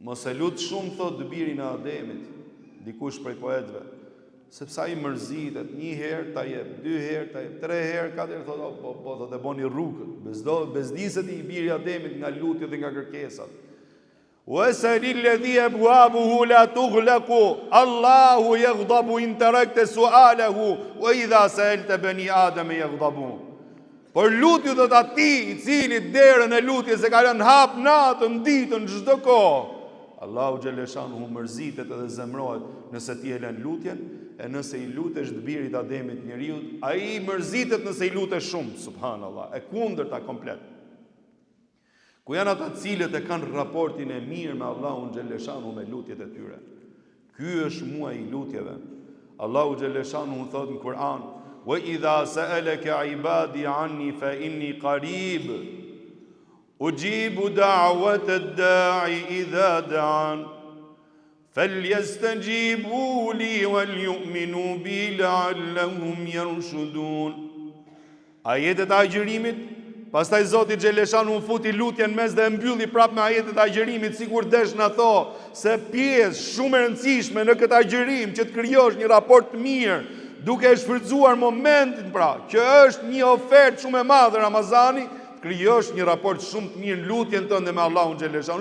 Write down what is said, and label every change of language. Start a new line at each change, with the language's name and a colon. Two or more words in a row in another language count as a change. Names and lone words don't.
Albanian: Mos e lut shumë, thot birin e Ademit, dikush prej poetëve, sepse ai mërzitet, 1 herë ta jep, 2 herë ta jep, 3 herë, 4 herë, thot, po thot e boni rrugë. Bezdiset i biri i Ademit nga lutjet dhe nga kërkesat.
Arabic: واسأل الذي أبوابه لا تغلق، الله يغضب إن تركت سؤاله، وإذا سألت بني آدم يغضب.
Albanian: Por lutju do të atij i cili derën e lutjes e ka lënë hap natën, ditën, çdo kohë. Allahu xhaleshanuhu mërzitet edhe zemrohet nëse ti e lën lutjen, e nëse i lutesh të birit Ademit njeriut, ai mërzitet nëse i lutesh shumë, subhanallahu, e kundërta komplet. Ku janë ata cilët e kanë raportin e mirë me Allahun xhaleshanuhu me lutjet e tyre. Ky është muaji i lutjeve. Allahu xhaleshanuhu thot në Kur'an:
Arabic: "وإذا سألك عبادي عني فإني قريب." أجيب دعوة الداع إذا دعان فليستجيبوا لي وليؤمنوا بي لعلهم يرشدون.
Albanian: Ajetet e agjërimit, pastaj Zoti xhaleshanu futi lutjen mes dhe e mbylli prapë me ajetet e agjërimit, sikur desh na tho se pjesë shumë e rëndësishme në këtë agjërim që të krijosh një raport të mirë, duke e shfrytzuar momentin pra, që është një ofertë shumë e madhe Ramazani, krijosh një raport shumë të mirë në lutjen tënde me Allahun xhaleshanu.